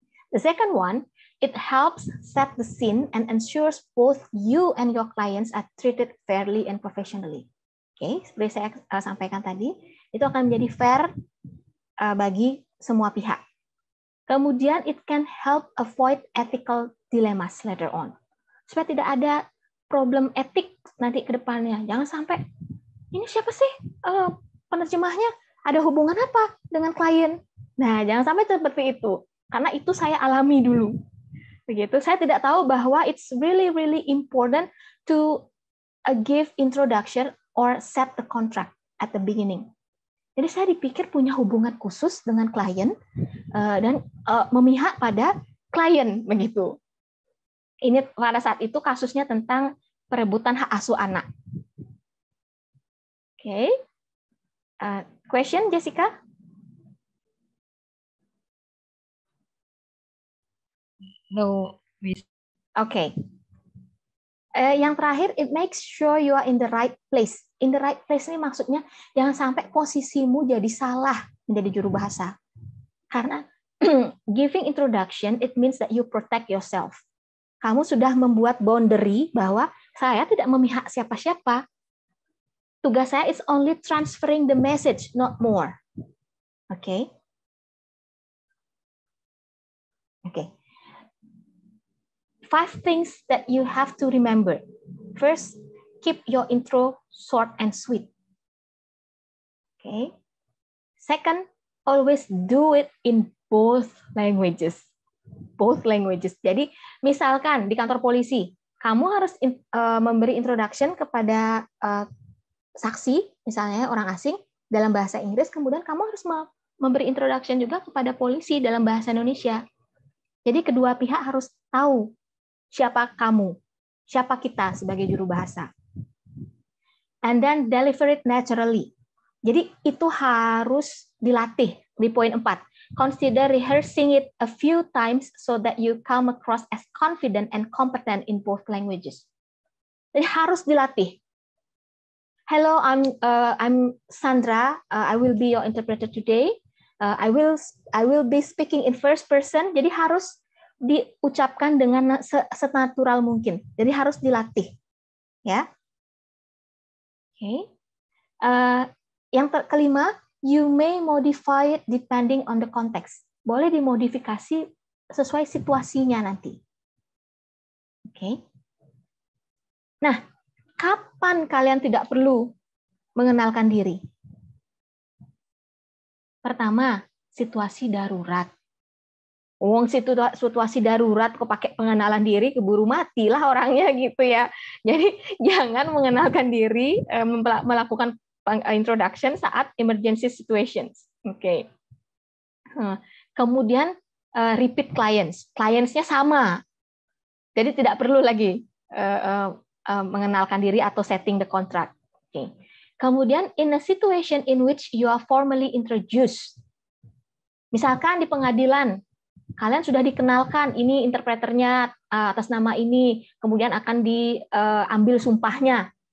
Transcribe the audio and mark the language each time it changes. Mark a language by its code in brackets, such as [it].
[en] The second one, it helps set the scene and ensures both you and your clients are treated fairly and professionally. [id] Oke, seperti saya sampaikan tadi, itu akan menjadi fair bagi semua pihak. [en] Kemudian it can help avoid ethical dilemmas later on. [id] Supaya tidak ada problem etik nanti ke depannya. Jangan sampai, ini siapa sih penerjemahnya? Ada hubungan apa dengan klien? Nah, jangan sampai seperti itu. Karena itu saya alami dulu. Begitu, saya tidak tahu bahwa [en] it's really important to give introduction or set the contract at the beginning. [id] Jadi saya dipikir punya hubungan khusus dengan klien dan memihak pada klien begitu. Ini pada saat itu kasusnya tentang perebutan hak asuh anak. [en] Oke, question Jessica? No, Miss. Oke. [id] Yang terakhir, [en] it makes sure you are in the right place. In the right place [id] ini maksudnya jangan sampai posisimu jadi salah menjadi juru bahasa. [en] Karena giving introduction, it means that you protect yourself. [id] Kamu sudah membuat boundary bahwa saya tidak memihak siapa-siapa. Tugas saya [en] is only transferring the message, not more. Oke. Oke. 5 things that you have to remember. First, keep your intro short and sweet. Okay. Second, always do it in both languages. Both languages. [id] Jadi, misalkan di kantor polisi, kamu harus memberi introduction kepada saksi, misalnya orang asing, dalam bahasa Inggris, kemudian kamu harus memberi introduction juga kepada polisi dalam bahasa Indonesia. Jadi, kedua pihak harus tahu siapa kamu, siapa kita sebagai juru bahasa. [en] And then deliver it naturally. [id] Jadi itu harus dilatih di poin 4. [en] Consider rehearsing it a few times so that you come across as confident and competent in both languages. [id] Jadi harus dilatih. [en] Hello, I'm Sandra. I will be your interpreter today. I will be speaking in first person. [id] Jadi harus diucapkan dengan senatural mungkin. Jadi harus dilatih, ya. Oke. Yang kelima, [en] you may modify it depending on the context. [id] Boleh dimodifikasi sesuai situasinya nanti. Oke. Nah, kapan kalian tidak perlu mengenalkan diri? Pertama, situasi darurat. Situasi darurat kok pakai pengenalan diri, keburu matilah orangnya gitu ya. Jadi jangan mengenalkan diri, melakukan introduction saat [en] emergency situations. [id] Oke. Kemudian repeat clients. Clients-nya sama. Jadi tidak perlu lagi mengenalkan diri atau [en] setting the contract. [id] Oke. [en] Kemudian in a situation in which you are formally introduced. [id] Misalkan di pengadilan, kalian sudah dikenalkan, ini interpreternya atas nama ini, kemudian akan diambil sumpahnya.